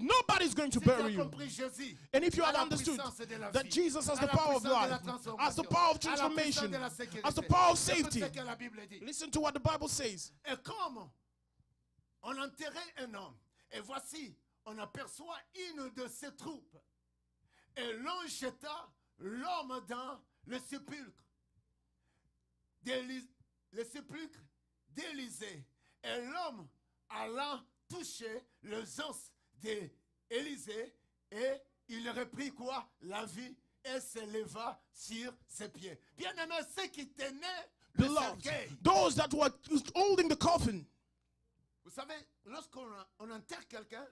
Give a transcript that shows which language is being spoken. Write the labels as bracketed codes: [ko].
[en] Nobody's going to bury you. And if you have understood that Jesus has the power of life, has the power of transformation, has the power of safety, listen to what the Bible says. [fr] Et comme on enterrait un homme, et voici, on aperçoit une de ses troupes. Et l'on jeta l'homme dans le sépulcre. Le sépulcre d'Élisée. Et l'homme allant toucher les os d'Élisée, et il reprit quoi? La vie, et se leva sur ses pieds. Bien-aimé, ceux qui tenaient le cercueil, [en] those that were holding the coffin. [fr] Vous savez, lorsqu'on enterre quelqu'un,